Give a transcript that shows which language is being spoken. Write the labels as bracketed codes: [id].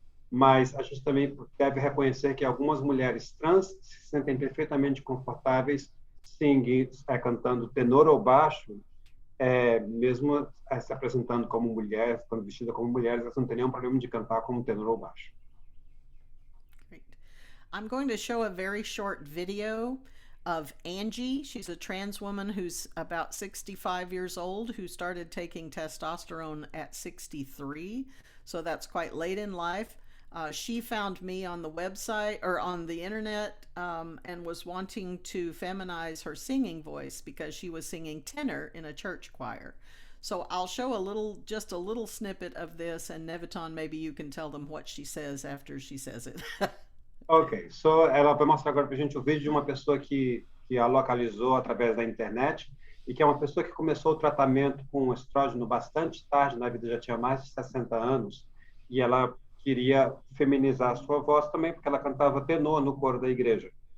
[pt] Mas a gente também deve reconhecer que algumas mulheres trans se sentem perfeitamente confortáveis cantando tenor ou baixo, mesmo se apresentando como mulher, quando vestida como mulheres, elas não têm nenhum problema de cantar como tenor ou baixo. [en] Great. I'm going to show a very short video of Angie. She's a trans woman who's about 65 years old, who started taking testosterone at 63. So that's quite late in life. She found me on the website or on the internet and was wanting to feminize her singing voice because she was singing tenor in a church choir. So I'll show just a little snippet of this, and Neviton, maybe you can tell them what she says after she says it. [pt] Ok, ela vai mostrar agora para a gente o vídeo de uma pessoa que a localizou através da internet e que é uma pessoa que começou o tratamento com estrógeno bastante tarde na vida, já tinha mais de 60 anos, e ela queria feminizar a sua voz também, porque ela cantava tenor no coro da igreja.